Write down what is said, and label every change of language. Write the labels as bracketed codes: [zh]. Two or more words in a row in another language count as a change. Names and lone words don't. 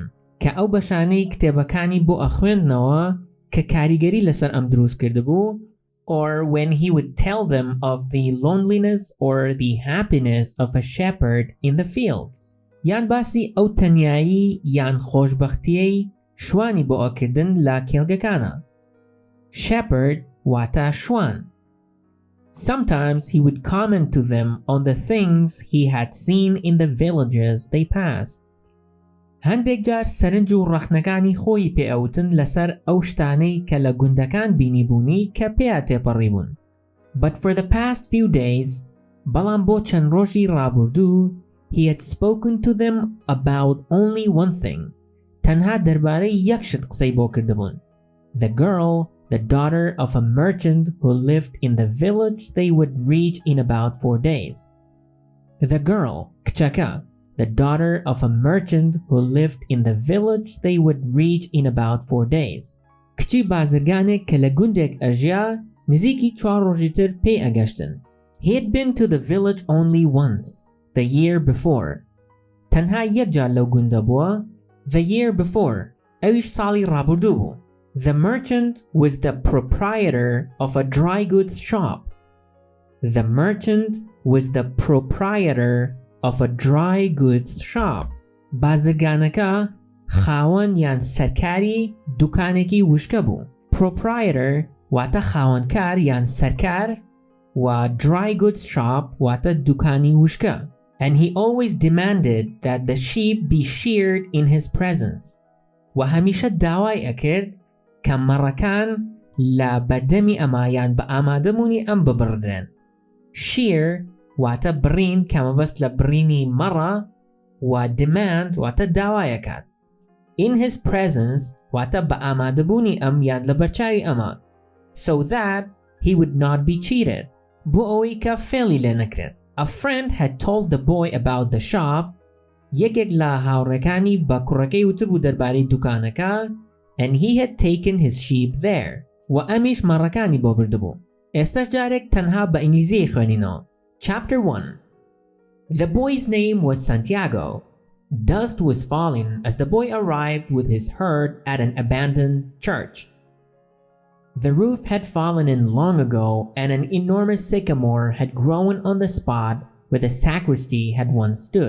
[ckb] کە ئەو بەشانەی کتێبەکانی بۆ ئەخوێندنەوە کە کاریگەری لەسەر ئەم دروست کردبوو [en] or when he would tell them of the loneliness or the happiness of a shepherd in the fields. [ckb] یان باسی ئەو تەنیایی یان خۆشبەختیەی شوانی بۆ ئەکردن لە کێڵگەکانە. Shepherd واتە شوان. [en] Sometimes he would comment to them on the things he had seen in the villages they passed. [ckb] هەندێک جار سەرنج و ڕەخنەکانی خۆی پێئەوتن لەسەر ئەو شتانەی کە لە گوندەکان بینیبوونی کە پێیا تێپەڕی بوون. [en] But for the past few days, [ckb] بەڵام بۆ چەند ڕۆژی ڕابردوو, [en] he had spoken to them about only one thing. [ckb] تەنها دەربارەی یەک شت قسەی بۆ کردبوون. [en] The girl, the daughter of a merchant who lived in the village they would reach in about 4 days. The girl, کچەکە, the daughter of a merchant who lived in the village they would reach in about 4 days. [ckb] کچی بازرگانێک کە لە گوندێک ئەژیا نزیکی 4 ڕۆژی تر پێی ئەگەشتن. [en] He had been to the village only once, the year before. [ckb] تەنها یەک جار لەو گوندە بووە, [en] the year before, [ckb] ئەویش ساڵی ڕابردوو بوو. [en] The merchant was the proprietor of a dry goods shop. The merchant was the proprietor of a dry goods shop. [ckb] بازرگانەکە خاوەن یان سەرکاری دوکانێکی وشکە بوو. Proprietor واتە خاوەنکار یان سەرکار و [en] dry goods shop [ckb] واتە دوکانی وشکە. [en] And he always demanded that the sheep be sheared in his presence. [ckb] و هەمیشە داوای ئەکرد کە مەڕەکان لە بەردەمی ئەمایان بە ئامادەبوونی ئەم ببڕدرێن. Shear واتە بڕین کە مەبەست لە بڕینی مەڕە و demand واتە داوایەکات. [en] In his presence [ckb] واتە بە ئامادەبوونی ئەم یان لە بەرچاوی ئەمە. [en] So that he would not be cheated. [ckb] بۆ ئەوەی کە فێڵی لێ نەکرێت. [en] A friend had told the boy about the shop. [ckb] یەکێک لە هاوڕێکانی بە کوڕەکەی وتبوو دەربارەی دوکانەکە [en] and he had taken his sheep there. [ckb] و ئەمیش مەڕەکانی بۆ بردبوو. ئێستاش جارێک تەنها بە ئینگلیزی خوێنینەوە. [en] Chapter 1. The boy's name was Santiago. Dusk was falling as the boy arrived with his herd at an abandoned church. The roof had fallen in long ago, and an enormous sycamore had grown on the spot where the sacristy had once stood.